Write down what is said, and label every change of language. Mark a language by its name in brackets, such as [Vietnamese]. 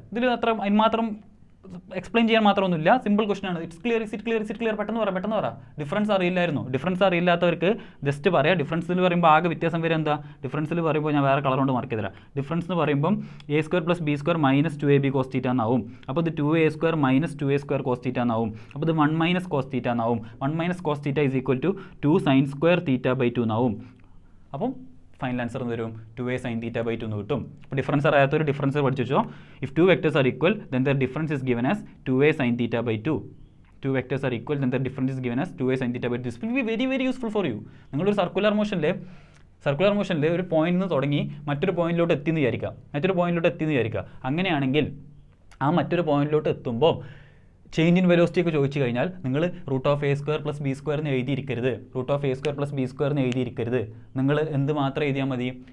[Malayalam] ഇതിൽ അതിന് മാത്രം എക്സ്പ്ലെയിൻ ചെയ്യാൻ മാത്രമൊന്നുമില്ല. സിമ്പിൾ ക്വസ്റ്റൻ ആണ്. [English] It's clear. [Malayalam] പെട്ടെന്ന് പറ. ഡിഫറൻസ് അറിയില്ലാത്തവർക്ക് ജസ്റ്റ് പറയാം. ഡിഫറൻസിൽ പറയുമ്പോൾ ആകെ വ്യത്യാസം വരെ എന്താ? ഡിഫറൻസിൽ പറയുമ്പോൾ ഞാൻ വേറെ കളർ കൊണ്ട് മാർക്ക് ചെയ്തരാം. ഡിഫറൻസ് എന്ന് പറയുമ്പം a² + b² - 2ab cos θ എന്നാവും. അപ്പോൾ ഇത് 2a² - 2a² cos θ എന്നാവും. അപ്പോൾ ഇത് 1 - cos θ എന്നാവും. 1 - cos θ = 2 sin² θ/2 എന്നാവും. അപ്പം ഫൈനൽ ആൻസർ എന്ന് വരും 2a sin θ/2 എന്ന് കിട്ടും. അപ്പോൾ ഡിഫറൻസ് അറിയാത്തൊരു ഡിഫറൻസ് പഠിച്ചു വെച്ചോ. [English] if two vectors are equal then their difference is given as 2a sin θ/2. two vectors are equal then their difference is given as 2a sin θ/2. this will be very very useful for you. [Malayalam] നിങ്ങളൊരു circular മോഷനിൽ ഒരു പോയിന്റിൽ നിന്ന് തുടങ്ങി മറ്റൊരു പോയിന്റിലോട്ട് എത്തിയെന്ന് വിചാരിക്കുക. അങ്ങനെയാണെങ്കിൽ ആ മറ്റൊരു പോയിന്റിലോട്ട് എത്തുമ്പോൾ ചേഞ്ച് ഇൻ വെലോസിറ്റി ഒക്കെ ചോദിച്ചു കഴിഞ്ഞാൽ നിങ്ങൾ √(a²+b² എന്ന് എഴുതിയിരിക്കരുത്. √(a²+b² എന്ന് എഴുതിയിരിക്കരുത്. നിങ്ങൾ എന്ത് മാത്രം എഴുതിയാൽ മതി?